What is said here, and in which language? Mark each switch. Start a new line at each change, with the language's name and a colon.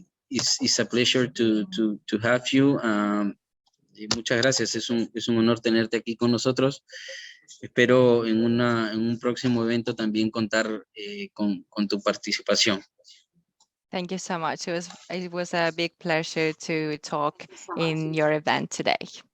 English: It's a pleasure to have you.
Spanish: Muchas gracias, es un honor tenerte aquí con nosotros. Espero en un próximo evento también contar con tu participación.
English: Thank you so much. It was a big pleasure to talk in your event today.